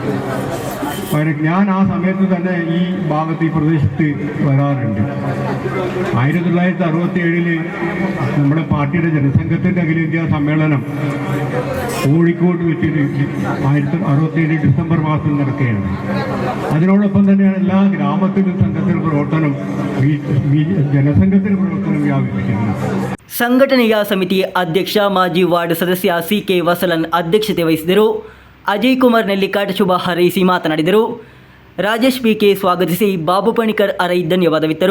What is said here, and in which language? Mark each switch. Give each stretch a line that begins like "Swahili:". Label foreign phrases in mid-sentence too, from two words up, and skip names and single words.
Malayalam: ഞാൻ ആ സമയത്ത് തന്നെ ഈ ഭാഗത്ത് ഈ പ്രദേശത്ത് വരാറുണ്ട്. 1967 നമ്മുടെ പാർട്ടിയുടെ ജനസംഘത്തിൻ്റെ അഖിലേന്ത്യാ സമ്മേളനം കോഴിക്കോട് വെച്ചിട്ട് 1967 ഡിസംബർ മാസം നടക്കുകയാണ്. അതിനോടൊപ്പം തന്നെയാണ് എല്ലാ ഗ്രാമത്തിലും സംഘത്തിൻ്റെ പ്രവർത്തനം,
Kannada: ಜನಸಂಘದ ಪ್ರವರ್ತನೆ ವ್ಯಾಪಿಸಿದೆ. ಸಂಘಟನೆಯ ಸಮಿತಿ ಅಧ್ಯಕ್ಷ ಮಾಜಿ ವಾರ್ಡ್ ಸದಸ್ಯ CK ವಸಲನ್ ಅಧ್ಯಕ್ಷತೆ ವಹಿಸಿದರು. ಅಜಯ್ ಕುಮಾರ್ ನೆಲ್ಲಿಕಾಟ್ ಶುಭ ಹಾರೈಸಿ ಮಾತನಾಡಿದರು. ರಾಜೇಶ್ PK ಸ್ವಾಗತಿಸಿ ಬಾಬು ಪಣಿಕರ್ RI ಧನ್ಯವಾದವಿತ್ತರು.